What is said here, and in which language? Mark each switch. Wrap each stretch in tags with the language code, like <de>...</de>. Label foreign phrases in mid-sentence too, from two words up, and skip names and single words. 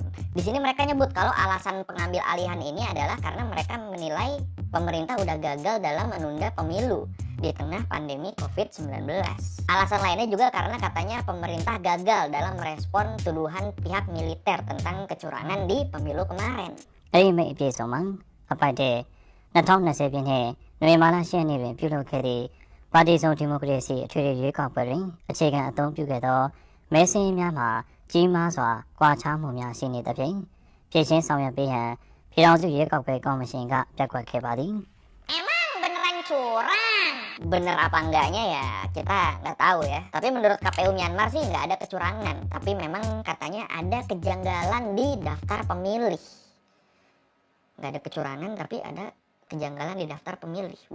<id>Di sini mereka nyebut kalau alasan pengambil alihan ini adalah karena mereka menilai pemerintah udah gagal dalam menunda pemilu di tengah pandemi COVID-19. Alasan lainnya juga karena katanya pemerintah gagal dalam merespon tuduhan pihak militer tentang kecurangan di pemilu kemarin.</id> <my>ပါတီစုံဒီမိုကရေစီအထွေထွေရွေးကောက်ပွဲတွင်အခြေခံအသုံးပြုခဲ့သောမဲဆင်းများမှာကြီးမားစွာကွာခြားမှုများရှိနေသဖြင့်ပြည်ချင်းဆောင်ရွက်ပေးရန်ပြည်ထောင်စုရွေးကောက်ပွဲကော်မရှင်ကပြက်ကွက်ခဲ့ပါသည်</my> <id>Emang beneran curang? Bener apa enggaknya ya kita nggak tahu ya. Tapi menurut KPU Myanmar sih nggak ada kecurangan. Tapi memang katanya ada kejanggalan di daftar pemilih. Nggak ada kecurangan tapi ada kejanggalan di daftar pemilih.</id>